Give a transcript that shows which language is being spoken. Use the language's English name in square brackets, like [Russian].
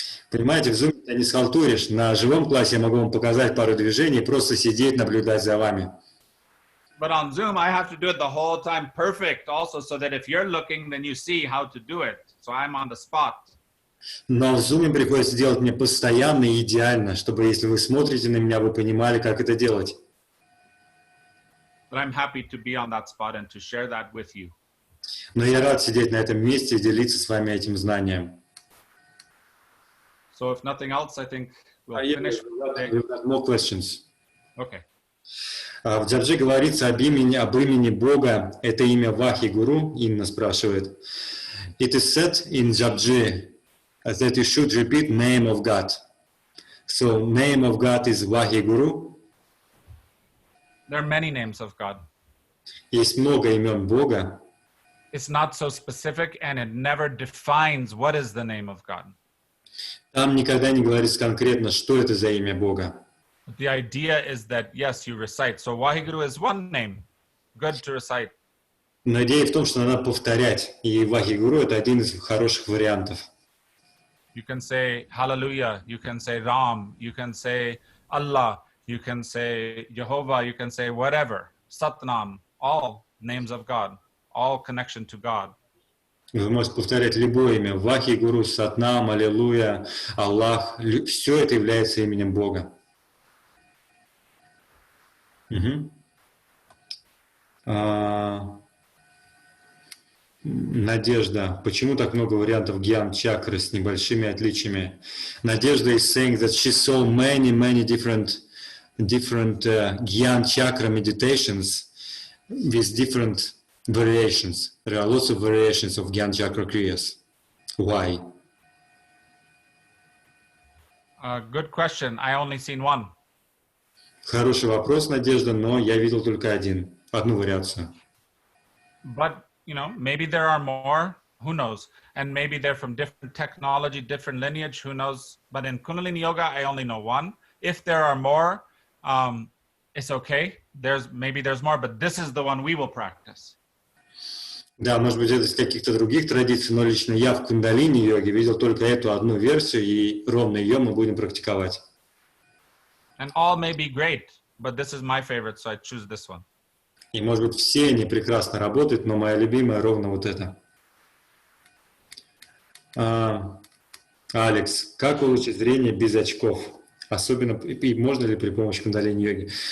[Russian] Понимаете, в Zoom ты не схалтуришь. На живом классе я могу вам показать пару движений и просто сидеть, наблюдать за вами. [English] But on Zoom, I have to do it the whole time perfect also, so that if you're looking, then you see how to do it. So I'm on the spot. [Russian] Но в Zoom приходится делать мне постоянно и идеально, чтобы, если вы смотрите на меня, вы понимали, как это делать. [English] But I'm happy to be on that spot and to share that with you. [Russian] Но я рад сидеть на этом месте и делиться с вами этим знанием. [English] So if nothing else, I think we'll finish. We've got more questions. Okay. [Russian] В Джапджи говорится об имени Бога. Это имя Вахи-гуру, Инна спрашивает. [English] It is said in Japji that you should repeat name of God. So name of God is Vaheguru. There are many names of God. [Russian] Есть много имен Бога. [English] It's not so specific and it never defines what is the name of God. [Russian] Там никогда не говорится конкретно, что это за имя Бога. [English] The idea is that, yes, you recite. So Vaheguru is one name. Good to recite. [Russian] Но идея в том, что надо повторять. И Вахи-гуру — это один из хороших вариантов. [English] You can say Hallelujah. You can say Ram. You can say Allah. You can say Jehovah. You can say whatever. Satnam. All names of God. All connection to God. [Russian] Вы можете повторять любое имя. Вахи-гуру, Сатнам, Аллилуйя, Аллах. Все это является именем Бога. Угу. Надежда. Почему так много вариантов гьян-чакры с небольшими отличиями? [English] Надежда is saying that she saw many different gyan-chakra meditations with different variations. There are lots of variations of gyan-chakra kriyas. Why? Good question. I only seen one. [Russian] Хороший вопрос, Надежда, но я видел только одну вариацию. [English] But maybe there are more, who knows? And maybe they're from different technology, different lineage, who knows? But in Kundalini Yoga, I only know one. If there are more, it's okay. Maybe there's more, but this is the one we will practice. [Russian] Да, может быть, это из каких-то других традиций, но лично я в кундалини-йоге видел только эту одну версию, и ровно ее мы будем практиковать. [English] And all may be great, but this is my favorite, so I choose this one. [Russian] И, может быть, все они прекрасно работают, но моя любимая ровно вот эта. Алекс, как улучшить зрение без очков? Особенно, и можно ли при помощи кундалини-йоги?